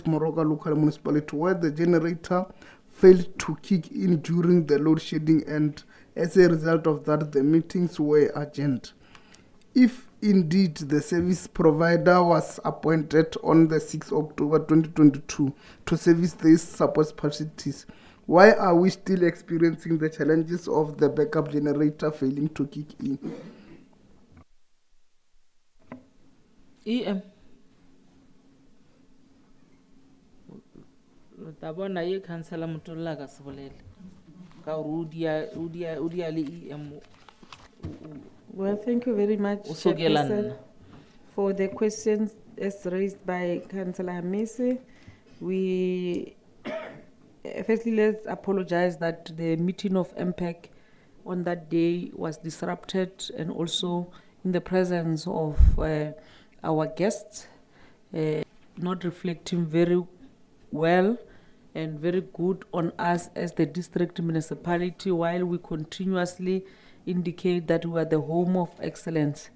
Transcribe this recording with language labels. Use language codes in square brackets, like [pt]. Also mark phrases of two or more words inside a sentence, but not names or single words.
[en] Moroka local municipality, where the generator failed to kick in during the load shedding, and as a result of that, the meetings were adjourned. If indeed the service provider was appointed on the 6th October 2022 to service these support facilities, why are we still experiencing the challenges of the backup generator failing to kick in? EM. [tn] Tabona ye Councillor Mutola ka sebolele ka udia le EM. [en] Well, thank you very much, Chairperson, for the questions as raised by Councillor Hamese. We firstly, let's apologize that the meeting of Mpac on that day was disrupted, and also in the presence of our guests, not reflecting very well and very good on us as the district municipality, while we continuously indicate that we are the home of excellence.